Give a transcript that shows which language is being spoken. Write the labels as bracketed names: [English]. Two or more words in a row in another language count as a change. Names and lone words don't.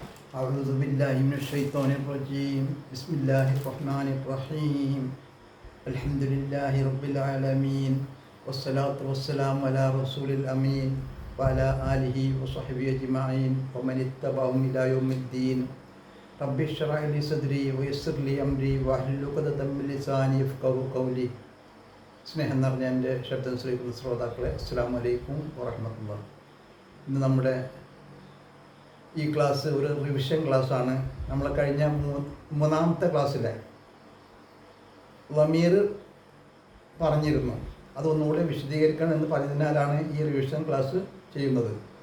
[Arabic] أعوذ بالله من الشيطان الرجيم بسم الله الرحمن الرحيم الحمد لله رب العالمين والصلاة والسلام على رسول الأمين وعلى آله وصحبه أجمعين ومن اتبعهم إلى يوم الدين رب اشرح لي صدري ويسر لي أمري واحلل عقدة من لساني يفقهوا قولي [Malayalam] സ്നേഹം നിറഞ്ഞ എൻ്റെ ശബ്ദം ശ്രീകൃത ശ്രോതാക്കളെ [Arabic] السلام عليكم ورحمة الله. [Malayalam] ഇന്ന് നമ്മുടെ ഈ ക്ലാസ് ഒരു റിവിഷൻ ക്ലാസ്സാണ്. നമ്മൾ കഴിഞ്ഞ മൂന്നാമത്തെ ക്ലാസ്സിലെ ലമീർ പറഞ്ഞിരുന്നു, അതൊന്നുകൂടെ വിശദീകരിക്കണം എന്ന് പറഞ്ഞതിനാലാണ് ഈ റിവിഷൻ ക്ലാസ് ചെയ്യുന്നത്.